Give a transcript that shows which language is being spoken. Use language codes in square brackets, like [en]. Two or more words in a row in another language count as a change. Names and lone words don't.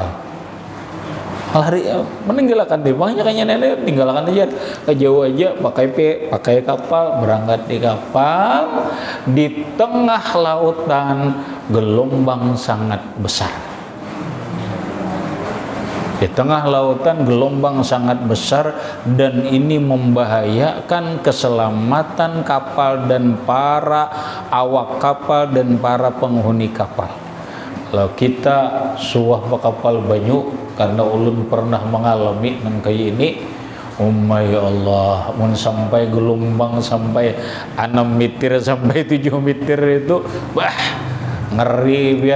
[id] Lari meninggalkan dia, makanya kayaknya nenek tinggalkan aja ke jauh aja, pakai kapal, berangkat di kapal di tengah lautan, gelombang sangat besar. Di tengah lautan gelombang sangat besar, dan ini membahayakan keselamatan kapal dan para awak kapal dan para penghuni kapal. [bjn] Kalau kita suah ke kapal banyu, karena ulun pernah mengalami nang kayak ini, ya Allah, mun sampai gelombang sampai 6 meter sampai 7 meter itu, bah ngeri pian.